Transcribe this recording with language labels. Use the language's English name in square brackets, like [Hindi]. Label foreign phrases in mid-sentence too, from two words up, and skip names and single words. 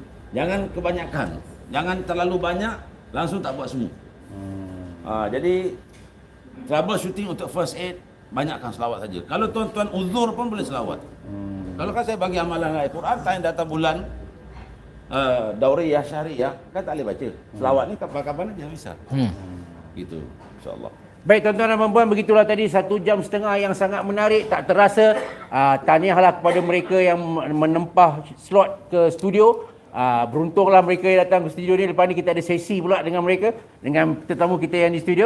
[Malay] Jadi jangan kebanyakan. Jangan terlalu banyak langsung tak buat semua. Jadi troubleshooting untuk [English] first aid, [Malay] banyakkan selawat saja. Kalau tuan-tuan uzur pun boleh selawat. Kalau kan saya bagi amalan Al-Quran, time datang bulan Dauriyah, Syariah, kan tak boleh baca. [Indonesian] Selawat ni kapan-kapan aja bisa. [Malay] Gitu, insyaAllah. Baik tuan-tuan dan puan-puan, begitulah tadi 1 jam setengah yang sangat menarik, tak terasa. Tahniahlah kepada mereka yang menempah slot ke studio. Beruntunglah mereka yang datang ke studio ni. Lepas ni kita ada sesi pula dengan mereka, dengan tetamu kita yang di studio.